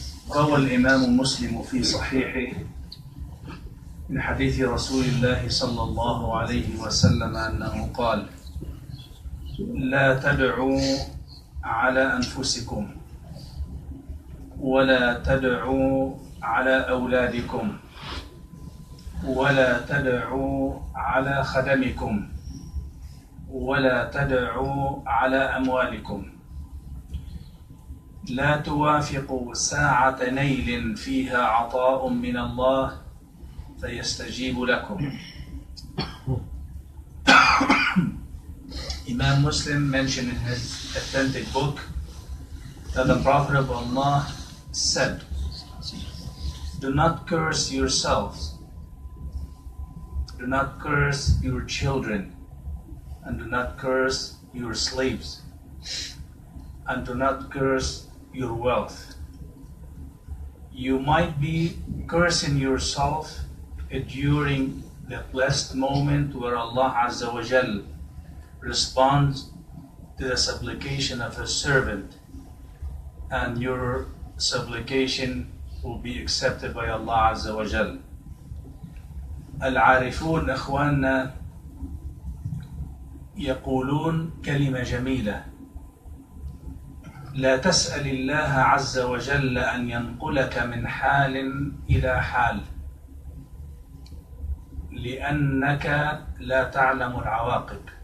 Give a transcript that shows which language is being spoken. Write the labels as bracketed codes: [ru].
[ar] روى الإمام مسلم في صحيحه من حديث رسول الله صلى الله عليه وسلم أنه قال: لا تدعوا على أنفسكم ولا تدعوا على أولادكم ولا تدعوا على خدمكم ولا تدعوا على أموالكم. لا توافقوا ساعة نيل فيها عطاء من الله فيستجيب لكم. [en] Imam Muslim mentioned in his authentic book that the Prophet of Allah said, do not curse yourselves, do not curse your children, and do not curse your slaves, and do not curse your wealth. You might be cursing yourself during the blessed moment where Allah Azza wa Jal responds to the supplication of a servant, and your supplication will be accepted by Allah Azza wa Jal. [ar] Al-Arifun Ikhwanna يقولون كلمة جميلة: لا تسأل الله عز وجل أن ينقلك من حال إلى حال لأنك لا تعلم العواقب.